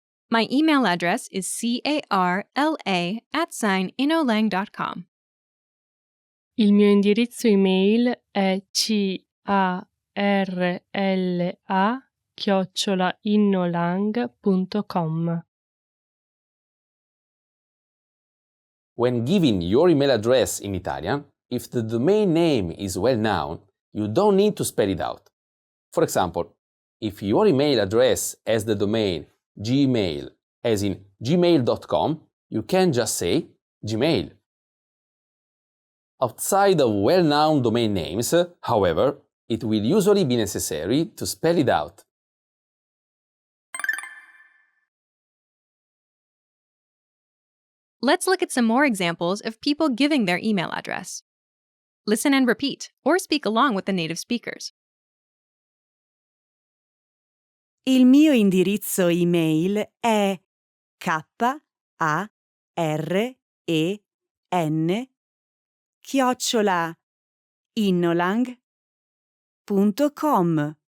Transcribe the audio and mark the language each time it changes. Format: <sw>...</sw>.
<en>My email address is carla@inolang.com.</en> <it>Il mio indirizzo email è carla@innolang.com.</it> <en>When giving your email address in Italian, if the domain name is well known, you don't need to spell it out. For example, if your email address has the domain Gmail, as in gmail.com, you can just say Gmail. Outside of well-known domain names, however, it will usually be necessary to spell it out. Let's look at some more examples of people giving their email address. Listen and repeat, or speak along with the native speakers.</en> <it>Il mio indirizzo email è karen@innolang.com.</it>